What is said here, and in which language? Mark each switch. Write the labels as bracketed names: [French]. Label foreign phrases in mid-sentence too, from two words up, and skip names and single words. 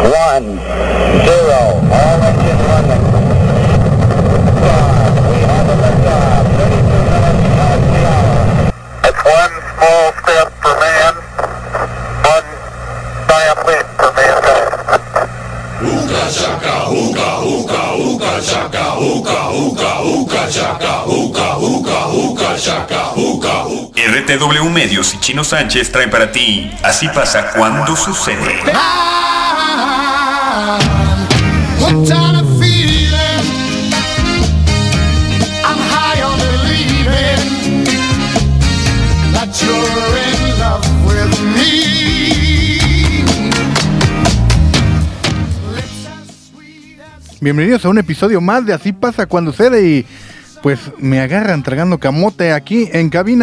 [English] 1, 0, all engine running. We have a liftoff, 32 minutes past the hour. It's one small step for man, one giant leap for mankind. Uka chaka, uka, uka, uka chaka, uka, uka, uka chaka, uka, uka, uka chaka, uka, uka. [Spanish] RTW Medios y Chino Sánchez traen para ti Así pasa cuando sucede. Bienvenidos a un episodio más de Así pasa cuando sucede y pues me agarran tragando camote aquí en cabina.